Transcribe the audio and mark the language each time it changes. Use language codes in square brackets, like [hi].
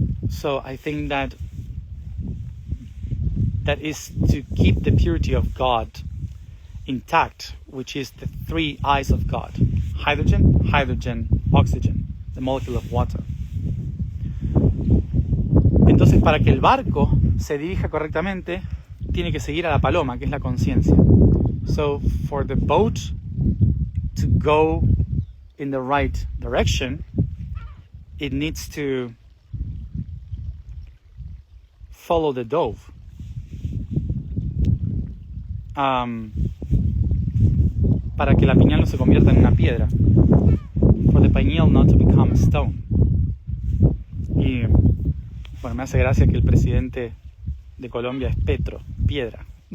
[en] So I think that is to keep the purity of God intact, which is the three eyes of God: hydrogen, oxygen, the molecule of water. [es] Entonces, para que el barco se dirija correctamente, tiene que seguir a la paloma, que es la conciencia. [en] So, for the boat to go in the right direction, it needs to follow the dove. [es] Para que la piñal no se convierta en una piedra. [en] For the pineal not to become a stone. [es] Y bueno, me hace gracia que el presidente de Colombia es Petro, piedra.